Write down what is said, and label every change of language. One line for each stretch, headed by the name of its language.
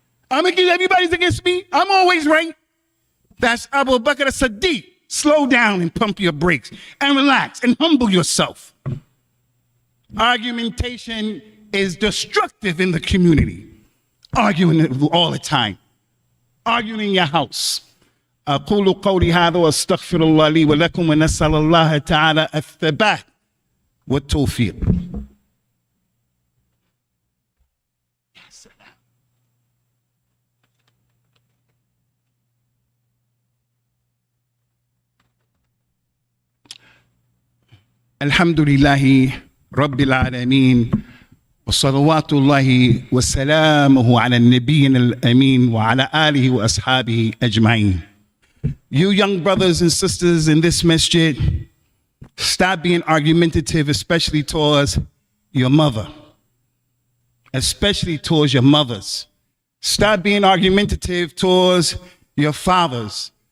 English: Everybody's against me. I'm always right. That's Abu Bakr as-Siddiq. Slow down and pump your brakes and relax and humble yourself. Argumentation is destructive in the community. Arguing all the time. Arguing in your house.
Arabic: أقول قولي هذا وأستغفر الله لي ولكم ونسأل الله تعالى الثبات والتوفيق. الحمد لله رب العالمين وصلوات الله وسلامه على النبي الأمين وعلى آله وأصحابه أجمعين.
English: You young brothers and sisters in this masjid, stop being argumentative, especially towards your mother, especially towards your mothers. Stop being argumentative towards your fathers.